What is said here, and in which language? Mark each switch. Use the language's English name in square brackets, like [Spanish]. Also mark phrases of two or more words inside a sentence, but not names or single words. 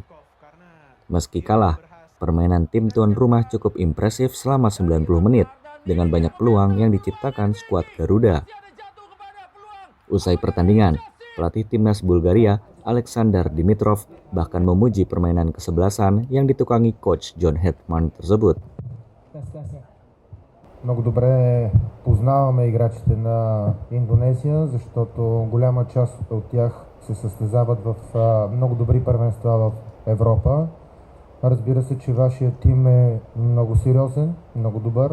[Indonesian] Meski kalah, permainan tim tuan rumah cukup impresif selama 90 menit dengan banyak peluang yang diciptakan skuad Garuda. Usai pertandingan, pelatih timnas Bulgaria, Alexander Dimitrov, bahkan memuji permainan kesebelasan yang ditukangi coach John Hetman tersebut. [Bulgarian] Много добре познаваме играчите на Индонезия, защото голяма част от тях се състезават в много добри първенства в Европа. Разбира се, че вашия тим е много сериозен, много добър.